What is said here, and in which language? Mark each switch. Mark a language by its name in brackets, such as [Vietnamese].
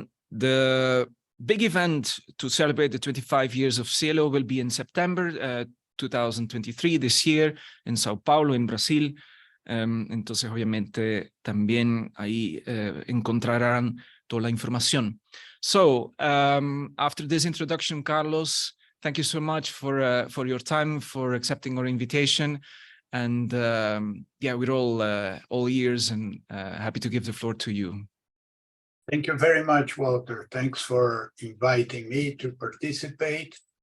[English] The big event to celebrate the 25 years of SciELO will be in September 2023, this year, in Sao Paulo, in Brasil. [Spanish] Entonces, obviamente, también ahí encontrarán toda la información. [English] So, after this introduction, Carlos, thank you so much for your time, for accepting our invitation. And yeah, we're all ears and happy to give the floor to you. Thank you very much, Wouter. Thanks for inviting me to participate.